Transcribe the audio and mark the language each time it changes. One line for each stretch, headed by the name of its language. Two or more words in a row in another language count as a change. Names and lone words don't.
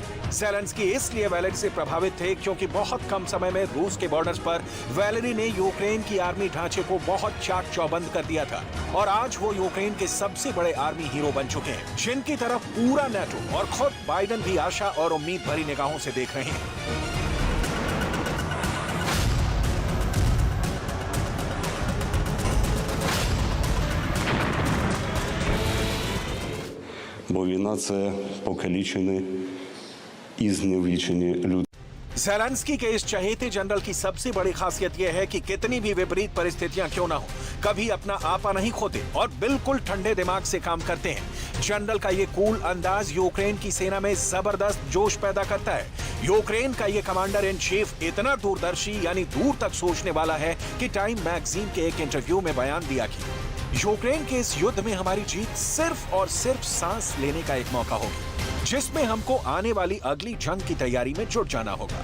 Hindi: ज़ेलेंस्की इसलिए वैलेरी से प्रभावित थे क्योंकि बहुत कम समय में रूस के बॉर्डर्स पर वैलेरी ने यूक्रेन की आर्मी ढांचे को बहुत चाक चौबंद कर दिया था और आज वो यूक्रेन के सबसे बड़े
English: army hero
Hindi: बन चुके हैं, जिनकी तरफ पूरा नेटो और खुद बाइडेन भी आशा और उम्मीद भरी निगाहों से देख रहे हैं।
Ukrainian: Бо війна – це покалічені і зневічені люди.
Hindi: ज़ेलेंस्की के इस चहेते जनरल की सबसे बड़ी खासियत यह है कि कितनी भी विपरीत परिस्थितियां क्यों ना हो, कभी अपना आपा नहीं खोते और बिल्कुल ठंडे दिमाग से काम करते हैं। जनरल का ये कूल अंदाज यूक्रेन की सेना में जबरदस्त जोश पैदा करता है। यूक्रेन का ये
English: commander in chief
Hindi: इतना दूरदर्शी यानी दूर तक सोचने वाला है कि टाइम मैगजीन के एक इंटरव्यू में बयान दिया कि यूक्रेन के इस युद्ध में हमारी जीत सिर्फ और सिर्फ सांस लेने का एक मौका होगी, जिसमें हमको आने वाली अगली जंग की तैयारी में जुट जाना होगा।